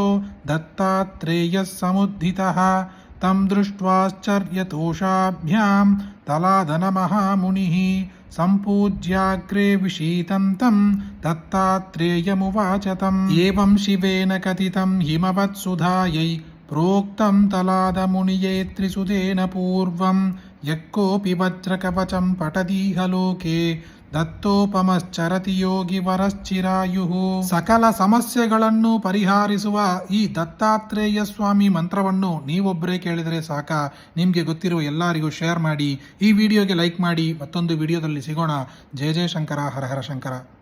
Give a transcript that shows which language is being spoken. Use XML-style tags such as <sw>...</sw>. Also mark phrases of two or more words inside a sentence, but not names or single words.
<sa>दत्तात्रेयः समुद्धितः तं दृष्ट्वाश्चर्यतोषाभ्यां दलाधनमहामुनिः सम्पूज्याग्रे विशीतं तं दत्तात्रेयमुवाच तम् एवं शिवेन कथितं हिमवत्सुधायै प्रोक्तं तलादमुनिये त्रिसुतेन पूर्वं यः कोऽपि वज्रकवचं पठतीह लोके ದತ್ತೋಪಮಶ್ಚರತಿ ಯೋಗಿ ವರಶ್ಚಿರಾಯುಃ</sa> <kn>ಸಕಲ ಸಮಸ್ಯೆಗಳನ್ನು ಪರಿಹರಿಸುವ ಈ ದತ್ತಾತ್ರೇಯ ಸ್ವಾಮಿ ಮಂತ್ರವನ್ನು ನೀವೊಬ್ಬರೇ ಕೇಳಿದರೆ ಸಾಕ. ನಿಮಗೆ ಗೊತ್ತಿರುವ ಎಲ್ಲರಿಗೂ ಶೇರ್ ಮಾಡಿ, ಈ ವಿಡಿಯೋಗೆ ಲೈಕ್ ಮಾಡಿ. ಮತ್ತೊಂದು ವಿಡಿಯೋದಲ್ಲಿ ಸಿಗೋಣ.</kn> <sa>ಜಯ ಜಯ ಶಂಕರ, ಹರ ಹರ ಶಂಕರ.</sa>